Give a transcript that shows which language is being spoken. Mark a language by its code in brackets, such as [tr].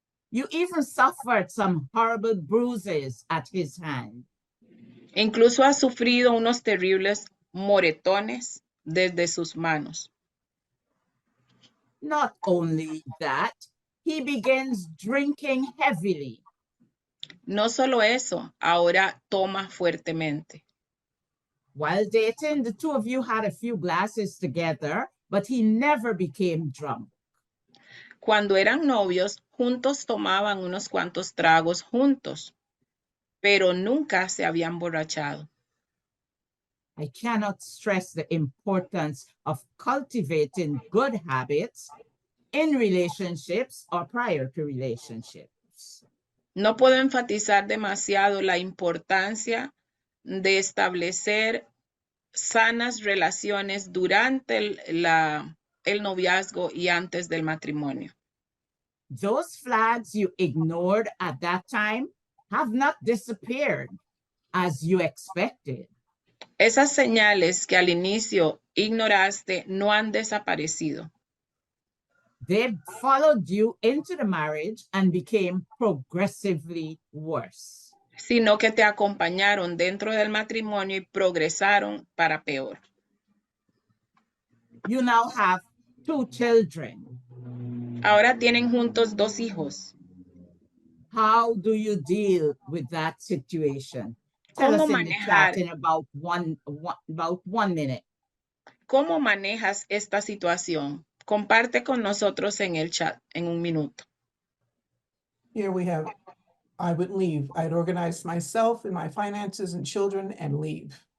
[en] You even suffered some horrible bruises at his hand. [es] Incluso ha sufrido unos terribles moretones desde sus manos. [en] Not only that, he begins drinking heavily. [es] No solo eso, ahora toma fuertemente. [en] While dating, the two of you had a few glasses together, but he never became drunk. [es] Cuando eran novios, juntos tomaban unos cuantos tragos juntos, pero nunca se habían emborrachado. [en] I cannot stress the importance of cultivating good habits in relationships or prior to relationships. [es] No puedo enfatizar demasiado la importancia de establecer sanas relaciones durante el noviazgo y antes del matrimonio. [en] Those flags you ignored at that time have not disappeared as you expected. [es] Esas señales que al inicio ignoraste no han desaparecido. [en] They followed you into the marriage and became progressively worse. [es] Sino que te acompañaron dentro del matrimonio y progresaron para peor. [en] You now have 2 children. [es] Ahora tienen juntos 2 hijos. [en] How do you deal with that situation? Tell [es] ¿Cómo [en] us in the chat [es] manejar? [en] in about one minute. [es] ¿Cómo manejas esta situación? Comparte con nosotros en el chat en un minuto. [en] Here we have, I would leave. I'd organize myself and my finances and children and leave.